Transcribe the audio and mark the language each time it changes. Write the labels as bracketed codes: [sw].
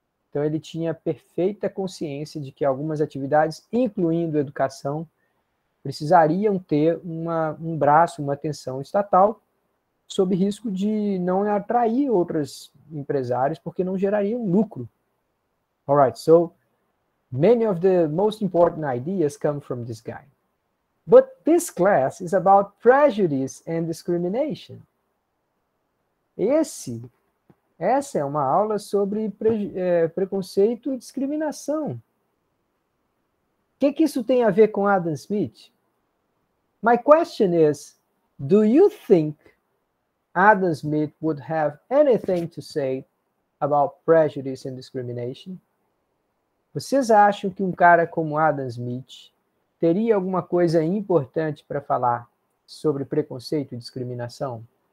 [pt] Então, ele tinha perfeita consciência de que algumas atividades, incluindo educação, precisariam ter um braço, uma atenção estatal, sob risco de não atrair outros empresários, porque não gerariam lucro. [en] All right, so many of the most important ideas come from this guy. But this class is about prejudice and discrimination. [pt] Essa é uma aula sobre preconceito e discriminação. O que isso tem a ver com Adam Smith? [en] My question is, do you think Adam Smith would have anything to say about prejudice and discrimination? [pt] Vocês acham que um cara como Adam Smith teria alguma coisa importante para falar sobre preconceito e discriminação?